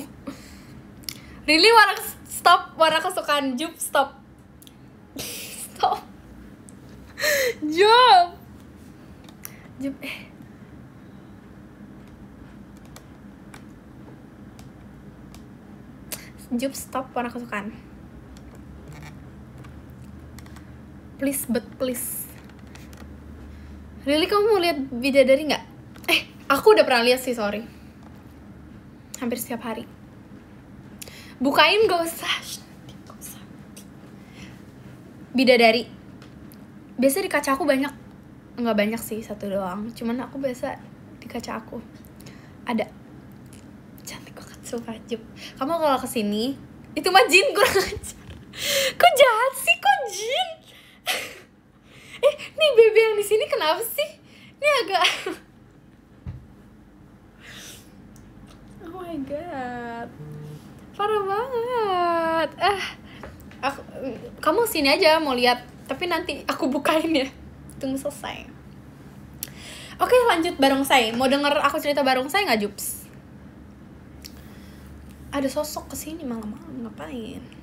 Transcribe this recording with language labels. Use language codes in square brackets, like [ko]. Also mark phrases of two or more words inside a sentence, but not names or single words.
[id] Really, warna kesukaan Jup, stop. Stop. Jup. Jup, stop warna kesukaan. [en] Please, but please. Really, [id] kamu mau lihat bidadari nggak? Aku udah pernah lihat sih, sorry. Hampir setiap hari. Bukain, gak usah. Bidadari. Biasa di kaca aku banyak. Nggak banyak sih, satu doang. Cuman aku biasa di kaca aku ada. Cantik banget, sumpah, Jup. Kamu kalau kesini, itu mah jin, kurang ajar. Kok jahat sih, kok jin? Nih bebe yang di sini kenapa sih? Ini agak [en] oh my god, [id] parah banget. Kamu sini aja mau lihat, tapi nanti aku bukain ya. Tunggu selesai. Oke, lanjut barongsai. Mau denger aku cerita barongsai nggak, Jups? Ada sosok kesini malam-malam, ngapain?